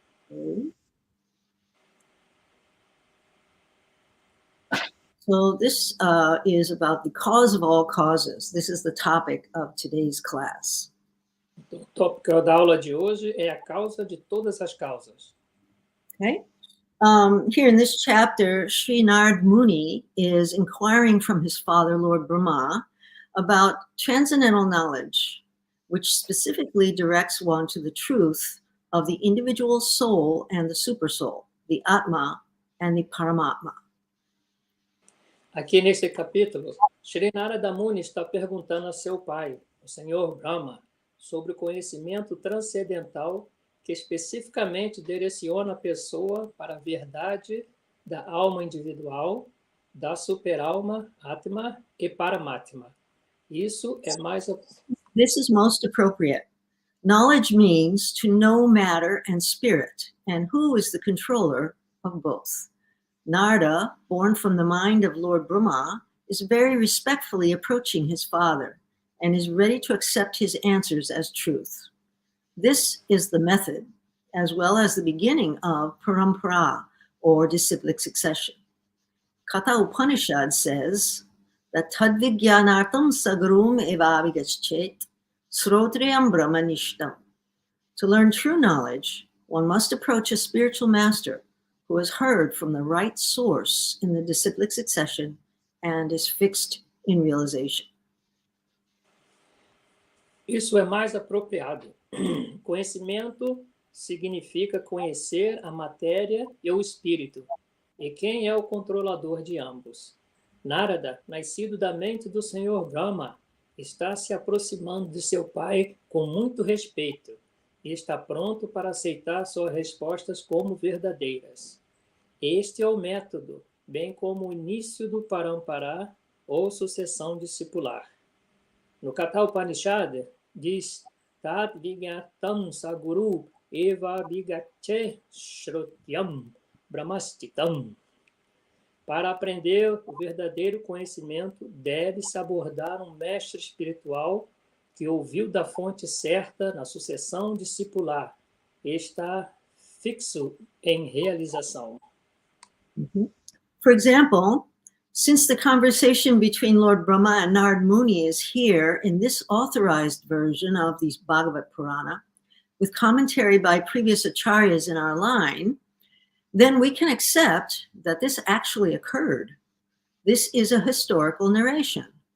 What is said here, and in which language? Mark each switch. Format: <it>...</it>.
<en>Okay. So this is about the cause of all causes. This is the topic of today's class.</en> <pt>O tópico da aula de hoje é a causa de todas as causas.</pt> <en>Okay. Here in this chapter, Sri Narad Muni is inquiring from his father, Lord Brahma, about transcendental knowledge, which specifically directs one to the truth of the individual soul and the supersoul, the Atma and the Paramatma.</en> <pt>Aqui nesse capítulo, Sri Narada Muni está perguntando a seu pai, o Senhor Brahma, sobre o conhecimento transcendental que especificamente direciona a pessoa para a verdade da alma individual, da superalma, Atma e Paramatma. Isso é mais...</pt> <en>This is most appropriate. Knowledge means to know matter and spirit, and who is the controller of both. Narada, born from the mind of Lord Brahma, is very respectfully approaching his father and is ready to accept his answers as truth. This is the method, as well as the beginning of parampara, or disciplic succession. Katha Upanishad says that</en> <sa>tadvigyanartam sagarum evavigachet srotriyam brahmanishtam.</sa> <en>To learn true knowledge, one must approach a spiritual master who has heard from the right source in the disciplic succession and is fixed in realization.</en> <pt>Isso é mais apropriado. Conhecimento significa conhecer a matéria e o espírito. E quem é o controlador de ambos? Narada, nascido da mente do Senhor Brahma, está se aproximando de seu pai com muito respeito e está pronto para aceitar suas respostas como verdadeiras. Este é o método, bem como o início do parampara ou sucessão discipular. No Katha Upanishad diz</pt> <sa>Tat Vigyatam Saguru Eva Vigache Shrutyam Brahmastitam.</sa> <pt>Para aprender o verdadeiro conhecimento, deve-se abordar um mestre espiritual que ouviu da fonte certa na sucessão discipular e está fixo em realização.</pt> <en>For example, since the conversation between Lord Brahma and Narad Muni is here in this authorized version of the Bhagavad Purana, with commentary by previous acharyas in our line, then we can accept that this actually occurred. This is a historical narration.</en>